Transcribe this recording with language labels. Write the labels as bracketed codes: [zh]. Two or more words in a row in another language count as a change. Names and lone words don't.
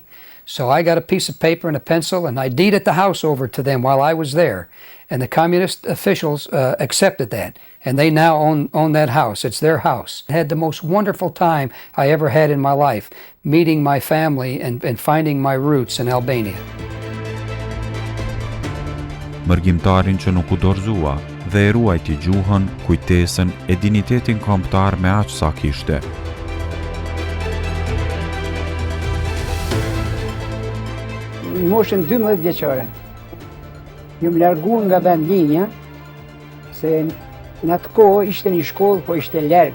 [en] So I got a piece of paper and a pencil, and I deeded the house over to them while I was there. And the communist officials accepted that, and they now own that house. It's their house. I had the most wonderful time I ever had in my life, meeting my family and finding my roots in Albania. [sq] Mërgjimtarin që nuk u dorëzua dhe e ruajti gjuhën, kujtesën e dinitetin kombëtar me aq sa kishte. Në moshën 12 vjeçare, ju më larguan nga vendlinja, se në atë kohë ishte një shkollë, po ishte larg.